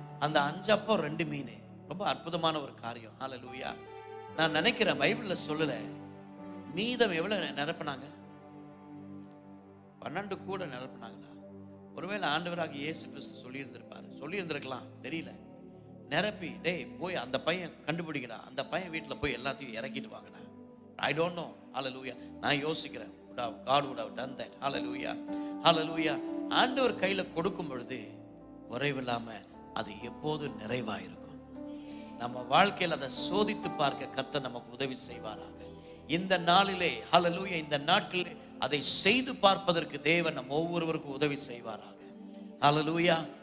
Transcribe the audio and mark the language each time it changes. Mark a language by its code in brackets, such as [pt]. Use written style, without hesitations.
[ta] அந்த 5 அப்பம் 2 மீன் ரொம்ப அற்புதமான ஒரு காரியம். ஹல்லேலூயா. நான் நினைக்கிறேன், பைபிள்ல சொல்லல, மீதம் எவ்வளவு நிரப்பினாங்க? 12 கூட நிரப்புனாங்களா? ஒருவேளை ஆண்டவராக இயேசு கிறிஸ்து சொல்லியிருந்திருக்கலாம், தெரியல. நிரப்பி, டேய் போய் அந்த பையன் கண்டுபிடிக்கடா, அந்த பையன் வீட்டில் போய் எல்லாத்தையும் இறக்கிட்டு வாங்கடா. [en] I don't know. Hallelujah. [ta] நான் யோசிக்கிறேன், [en] God would have done that. [ta] ஹல்லேலூயா, ஹல்லேலூயா. ஆண்டவர் கையில கொடுக்கும் பொழுது குறைவில்லாம அது எப்போதும் நிறைவாயிருக்கும். நம்ம வாழ்க்கையில் அதை சோதித்து பார்க்க கர்த்தர் நமக்கு உதவி செய்வாராக. இந்த நாளிலே ஹல்லேலூயா, இந்த நாட்களிலே அதை செய்து பார்ப்பதற்கு தேவன் நம்ம ஒவ்வொருவருக்கும் உதவி செய்வாராக. ஹல்லேலூயா.